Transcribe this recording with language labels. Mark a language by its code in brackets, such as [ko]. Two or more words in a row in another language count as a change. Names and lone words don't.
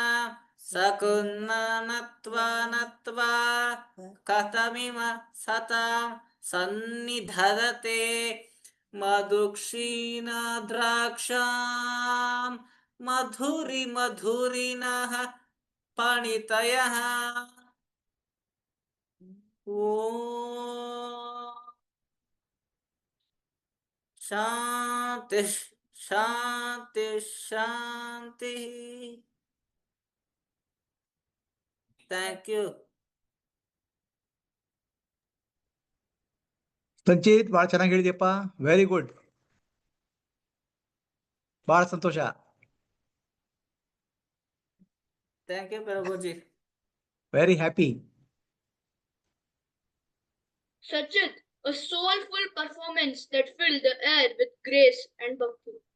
[sa] ಸಕುನ್ನತ್ವಾ ನತ್ವಾ ಕಥಮಿಮ ಸತಾಂ ಸನ್ನಿಧದತೆ ಮಧುಕ್ಷೀಣ ದ್ರಾಕ್ಷಾಂ ಮಧುರಿ ಮಧುರಿನಃ ಪಣಿತಯಃ. ಓಂ ಶಾಂತಿ ಶಾಂತಿ ಶಾಂತಿ. [en] Thank you. [kn] ಸಂಚಿತ್ ಬಹಳ ಚೆನ್ನಾಗಿ ಹೇಳಿದ್ಯಪ್ಪ. [en] very good. [kn] ಬಹಳ ಸಂತೋಷ. [en] Thank you Prabhuji. Very happy. ಸಚಿತ್ a soulful performance that filled the air with grace and bhakti.